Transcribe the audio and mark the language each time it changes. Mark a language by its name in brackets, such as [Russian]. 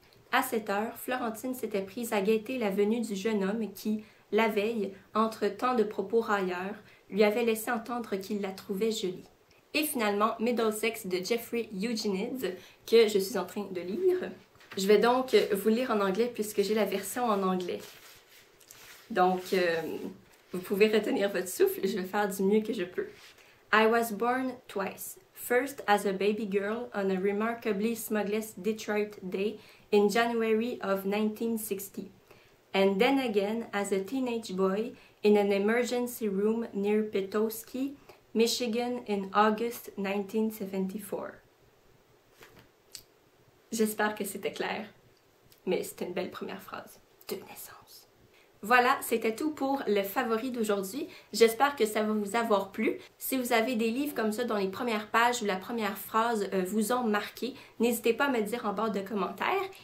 [French] À 7 heures, Florentine s'était prise à guetter la venue du jeune homme qui, la veille, entre tant de propos railleurs, lui avait laissé entendre qu'il la trouvait jolie. Et finalement, Middlesex de Jeffrey Eugenides, que je suis en train de lire. Je vais donc vous lire en anglais puisque j'ai la version en anglais. Donc, vous pouvez retenir votre souffle, je vais faire du mieux que je peux. [English] I was born twice. First as a baby girl on a remarkably smugless Detroit day in January of 1960. And then again as a teenage boy in an emergency room near Petoskey, Michigan in August 1974. [French] J'espère que c'était clair, mais c'était une belle première phrase de naissance. Voilà, c'était tout pour le favori d'aujourd'hui. J'espère que ça va vous avoir plu. Si vous avez des livres comme ça dont les premières pages ou la première phrase vous ont marqué, n'hésitez pas à me le dire en barre de commentaires.